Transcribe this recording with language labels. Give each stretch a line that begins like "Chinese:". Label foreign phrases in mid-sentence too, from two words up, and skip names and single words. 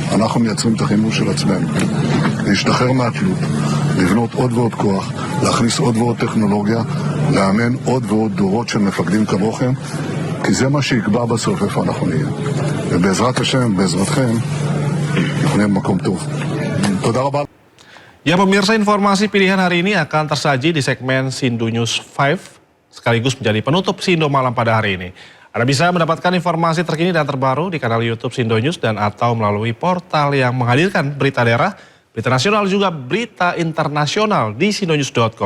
Hebrew: אנחנו מייצרים את החימוש של עצמנו. להשתחרר מהתלות, לבנות עוד ועוד כוח, להכניס עוד ועוד טכנולוגיה, לאמן עוד ועוד דורות של מפקדים כמוכם, כי זה מה שיקבע בסוף איפה אנחנו נהיה. ובעזרת השם, בעזרתכם, אנחנו נהיה במקום טוב. תודה רבה.
Indonesian: Ya pemirsa, informasi pilihan hari ini akan tersaji di segmen Sindo News 5 sekaligus menjadi penutup Sindo Malam pada hari ini. Anda bisa mendapatkan informasi terkini dan terbaru di kanal YouTube Sindo News dan atau melalui portal yang menghadirkan berita daerah, berita nasional juga berita internasional di sindonews.com.